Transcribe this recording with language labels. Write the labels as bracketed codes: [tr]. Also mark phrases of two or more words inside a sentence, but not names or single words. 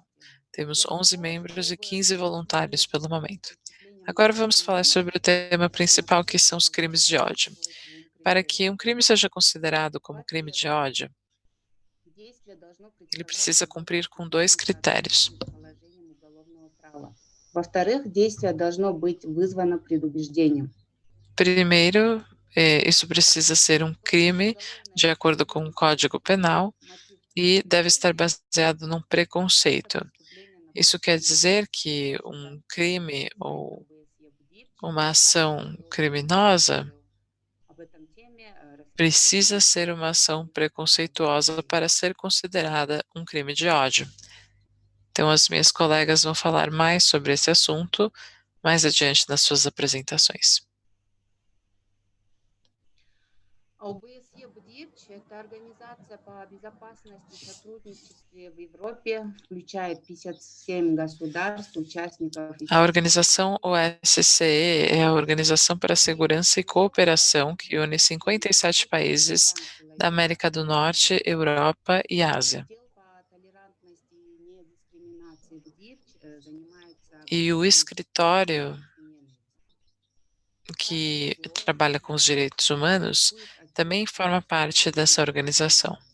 [pt] Temos 11 membros e 15 voluntários pelo momento. Agora vamos falar sobre o tema principal, que são os crimes de ódio. Para que um crime seja considerado como crime de ódio, ele precisa cumprir com 2 critérios. [ru] Во-вторых, действие должно быть вызвано предубеждением. [pt] Primeiro, isso precisa ser um crime de acordo com o Código Penal e deve estar baseado num preconceito. Isso quer dizer que um crime ou uma ação criminosa precisa ser uma ação preconceituosa para ser considerada um crime de ódio. Então, as minhas colegas vão falar mais sobre esse assunto mais adiante nas suas apresentações. [ru] ОБСЕ БДИРЧ– это организация по безопасности и сотрудничестве в Европе, включает 57 государств, участников. [pt] A organização OSCE é a Organização para a Segurança e Cooperação que une 57 países da América do Norte, Europa e Ásia. E o escritório que trabalha com os direitos humanos também forma parte dessa organização.